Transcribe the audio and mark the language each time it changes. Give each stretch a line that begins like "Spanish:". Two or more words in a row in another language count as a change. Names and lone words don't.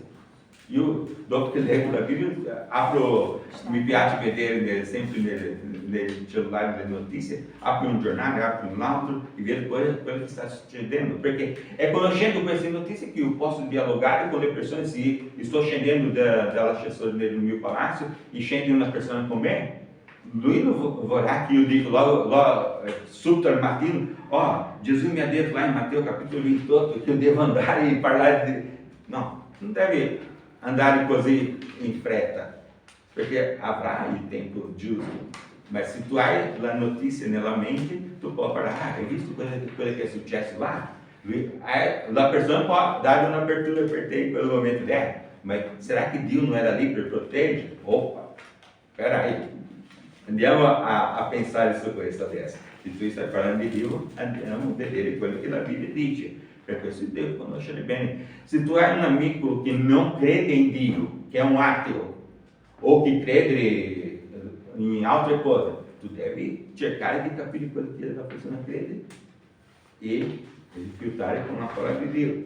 Italian: Io, dopo che leggo la Bibbia, mi piace vedere sempre nel cellulare le notizie, apro un giornale, apro un altro e vedo quello che sta succedendo, perché è conoscendo queste notizie che io posso dialogare con le persone. Se sto scendendo dall'ascensore nel mio palazzo e scende una persona con me, lui non vorrà che io dica logo subito al mattino, Gesù mi ha detto
Portuguese: lá em Mateus capítulo 28 que eu devo andar e
Italian: parlare de...
Portuguese: Não, não
Italian: deve andare così in fretta, perché avrai il tempo giusto. Ma se tu hai la notizia nella mente, tu puoi parlare, hai visto quello che è successo là? La persona può dare un'apertura per te in quel momento, ma será che Dio non era lì per proteggere?
Portuguese: Opa, peraí,
Italian: andiamo a pensare su questo adesso. Se tu stai parlando di Dio, andiamo a vedere quello che la Bibbia dice. Per questo devi conoscere bene. Se tu hai un amico che non crede in Dio, che è un ateo, o che crede in altre cose, tu devi cercare di capire quello che la persona crede e rifiutare con la parola di Dio.